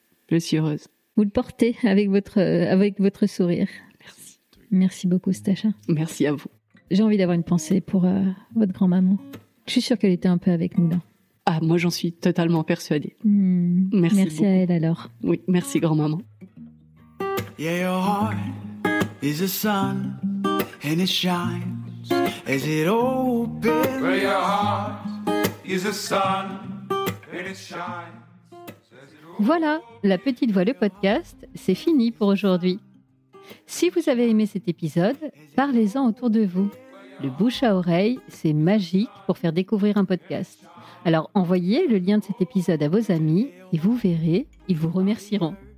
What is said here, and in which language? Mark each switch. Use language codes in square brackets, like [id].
[fr] Je suis heureuse. Vous le portez avec votre sourire. Merci. Merci beaucoup, Sacha. Merci à vous. J'ai envie d'avoir une pensée pour votre grand-maman. Je suis sûre qu'elle était un peu avec nous là. Ah, moi j'en suis totalement persuadée. Merci beaucoup. À elle alors. Oui, merci grand-maman. [en] Yeah, your heart is a sun and it shines as it opens. Well, your heart is a sun and it shines. [fr] Voilà, La Petite Voix, le podcast, c'est fini pour aujourd'hui. Si vous avez aimé cet épisode, parlez-en autour de vous. Le bouche à oreille, c'est magique pour faire découvrir un podcast. Alors envoyez le lien de cet épisode à vos amis et vous verrez, ils vous remercieront.